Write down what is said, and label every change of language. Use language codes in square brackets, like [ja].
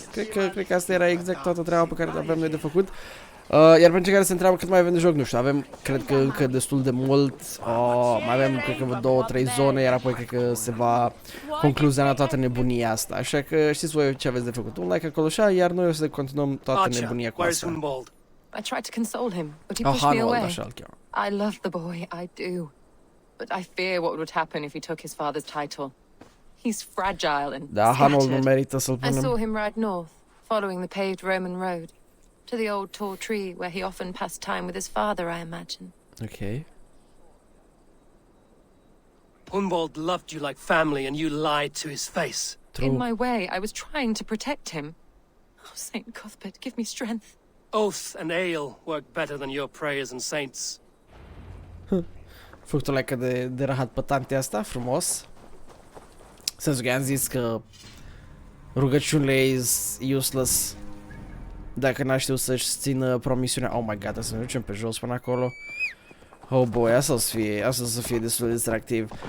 [ro] Cred că asta era exact toată treaba pe care avem noi de făcut. Iar pentru care se întreabă cât mai avem de joc, nu știu, avem, cred că încă destul de mult, mai avem, cred că 2-3 zone, iar apoi cred că se va concluziona toată nebunia asta, așa că știți voi ce aveți de făcut, un like acolo așa, iar noi o să continuăm toată nebunia cu asta. [en] I tried to console him, but he pushed me away. [ro] Așa îl cheamă. [en] I love the boy, I do, but I fear what would happen if he took his father's title. He's fragile and [ro] da, Hanul nu merită să-l punem. [en] I saw him ride north, following the paved Roman road. To the old tall tree where he often passed time with his father, I imagine. Okay. Hunwald loved you like family and you lied to his face. True. In my way, I was trying to protect him. Oh, Saint Cuthbert, give me strength. Oath and ale work better than your prayers and saints. [ro] Făcut o leacă de rahat pe tante asta, frumos. Sensul că am zis că rugăciunile [en] is useless [ro] dacă n-a știut să-și țină promisiunea. [en] Oh my god, [ro] să ne ducem pe jos până acolo. [en] Oh boy, [ro] asta să fie destul de distractiv.